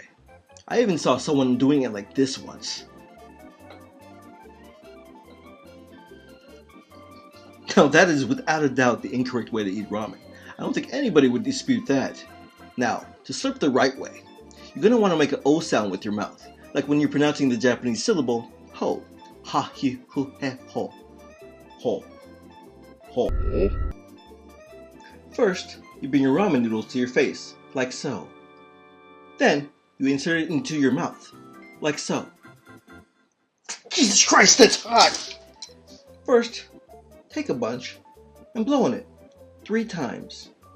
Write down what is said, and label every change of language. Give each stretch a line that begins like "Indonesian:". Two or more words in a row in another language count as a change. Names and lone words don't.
English: I even saw someone doing it like this once. Now that is without a doubt the incorrect way to eat ramen. I don't think anybody would dispute that. Now, to slurp the right way, you're going to want to make an O sound with your mouth, like when you're pronouncing the Japanese syllable ho.
Japanese: Ha, hi, hu, he, ho. Ho. Ho.
English: First, You bring your ramen noodles to your face, like so. Then, you insert it into your mouth, like so. Jesus Christ, that's hot! First, take a bunch and blow on it 3 times.